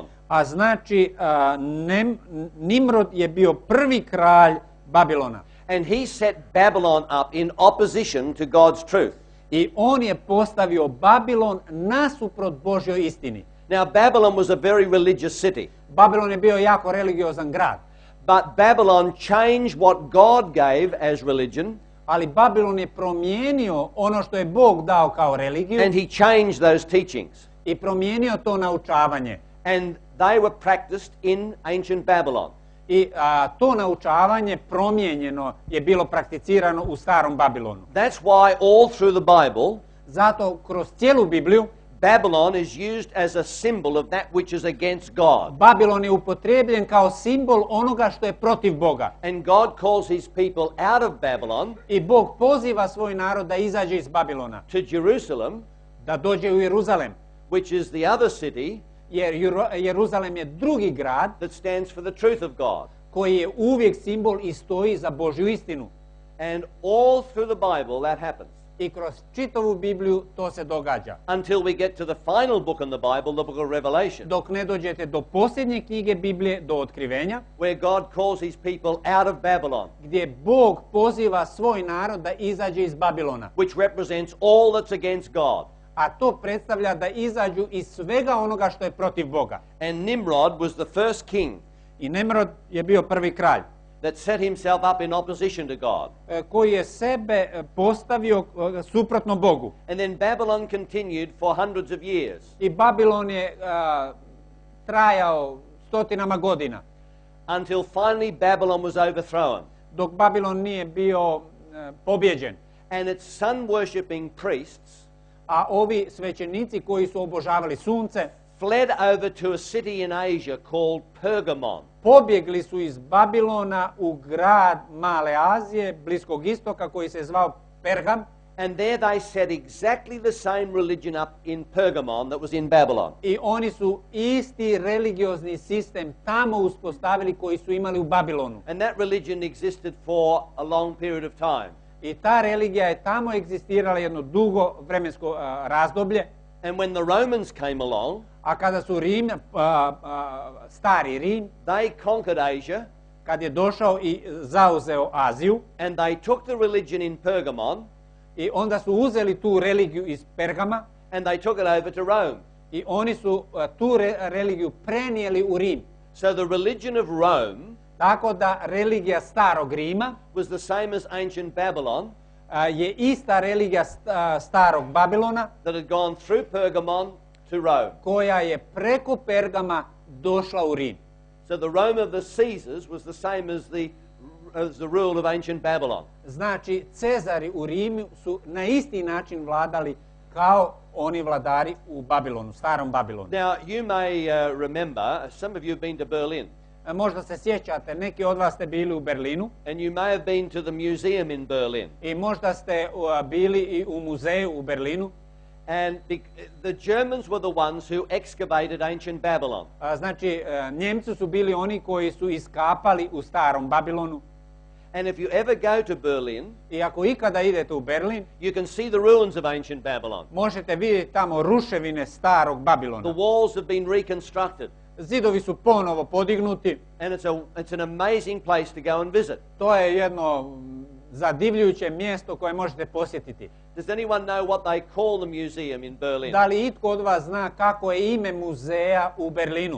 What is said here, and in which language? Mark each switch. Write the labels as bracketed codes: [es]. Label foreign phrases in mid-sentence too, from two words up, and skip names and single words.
[hr] A znači, Nimrod je bio prvi kralj Babilona. [en] And he set Babylon up in opposition to God's truth. [hr] I on je postavio Babilon nasuprot Božjoj istini. [en] Now, Babylon was a very religious city. [hr] Babilon je bio jako religiozan grad. [en] But Babylon changed what God gave as religion. [hr] Ali Babilon je promijenio ono što je Bog dao kao religiju. [en] And he changed those teachings. [hr] I promijenio to naučavanje. [en] And they were practiced in ancient Babylon. [hr] I to naučavanje promijenjeno je bilo prakticirano u starom Babilonu. [en] That's why all through the Bible, [hr] Zato kroz cijelu Bibliju [en] Babylon is used as a symbol of that which is against God. [hr] Babilon je upotrijebljen kao simbol onoga što je protiv Boga. [en] And God calls his people out of Babylon [hr] I Bog poziva svoj narod da izađe iz Babilona, [en] to Jerusalem, [hr] da dođe u Jeruzalem, [en] which is the other city [hr] jer Jeruzalem je drugi grad [en] that stands for the truth of God. [hr] koji je uvijek simbol i stoji za Božju istinu. [en] And all through the Bible that happens. [hr] I kroz čitavu Bibliju to se događa. [en] Until we get to the final book in the Bible, the book of Revelation, [hr] Dok ne dođete do posljednje knjige Biblije, do Otkrivenja, [en] where God calls his people out of Babylon, [hr] gdje Bog poziva svoj narod da izađe iz Babilona. [en] which represents all that's against God. [hr] A to predstavlja da izađu iz svega onoga što je protiv Boga. [en] And Nimrod was the first king [hr] I Nimrod je bio prvi kralj [en] that set himself up in opposition to God. [hr] koji je sebe postavio suprotno Bogu. [en] And then Babylon continued for hundreds of years [hr] I Babilon je trajao stotinama godina. [en] until finally Babylon was overthrown. [hr] dok Babilon nije bio pobjeđen. [en] And its sun-worshipping priests [hr] A ovi svećenici koji su obožavali sunce [en] fled over to a city in Asia called Pergamon. [hr] pobjegli su iz Babilona u grad Male Azije, Bliskog istoka, koji se zvao Pergam. [en] And there they set exactly the same religion up in Pergamon that was in Babylon. [hr] I oni su isti religiozni sistem tamo uspostavili koji su imali u Babilonu. [en] And that religion existed for a long period of time. [hr] I ta religija je tamo egzistirala jedno dugo vremensko razdoblje. [en] And when the Romans came along, [hr] A kada su stari Rim, [en] they conquered Asia, [hr] kad je došao i zauzeo Aziju, [en] and they took the religion in Pergamon, [hr] i onda su uzeli tu religiju iz Pergama, [en] and they took it over to Rome. [hr] i oni su tu religiju prenijeli u Rim. [en] So the religion of Rome [hr] Tako da religija starog Rima [en] was the same as ancient Babylon, [hr] je ista religija starog Babilona, [en] that had gone through Pergamon to Rome. [hr] koja je preko Pergama došla u Rim. [en] So the Rome of the Caesars was the same as the rule of ancient Babylon. [hr] Znači, Cezari u Rimu su na isti način vladali kao oni vladari u Babilonu, starom Babilonu. [en] Now, you may remember, some of you have been to Berlin, [hr] Možda se sjećate, neki od vas ste bili u Berlinu [en] and you may have been to the museum in Berlin. [hr] i možda ste bili i u muzeju u Berlinu. [en] And the Germans were the ones who excavated ancient Babylon. [hr] Znači, Njemci su bili oni koji su iskapali u starom Babilonu. [en] And if you ever go to Berlin, [hr] I ako ikada idete u Berlin, [en] you can see the ruins of ancient Babylon. [hr] možete vidjeti tamo ruševine starog Babilona. [en] The walls have been reconstructed, [hr] Zidovi su ponovo podignuti. [en] and it's an amazing place to go and visit. [hr] To je jedno zadivljujuće mjesto koje možete posjetiti. [en] Does anyone know what they call the museum in Berlin [hr] Da li itko od vas zna kako je ime muzeja u Berlinu,